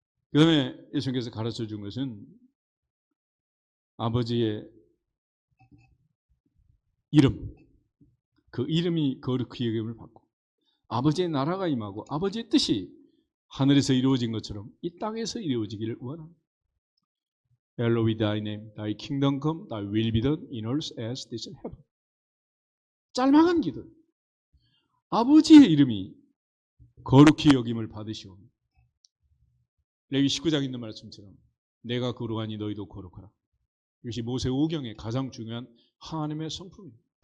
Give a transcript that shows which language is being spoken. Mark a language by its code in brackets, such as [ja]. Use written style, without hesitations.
[ko] 그 다음에 예수님께서 가르쳐 준 것은 아버지의 이름, 그 이름이 거룩히 여김을 받고 아버지의 나라가 임하고 아버지의 뜻이 하늘에서 이루어진 것처럼 이 땅에서 이루어지기를 원합니다. [en] Hallowed be thy name, thy kingdom come, thy will be done in earth as it is in heaven. [ko] 짤막한 기도. 아버지의 이름이 거룩히 여김을 받으시오. 레위 19장에 있는 말씀처럼 내가 거룩하니 너희도 거룩하라. 이것이 모세 오경의 가장 중요한 하나님의 성품입니다.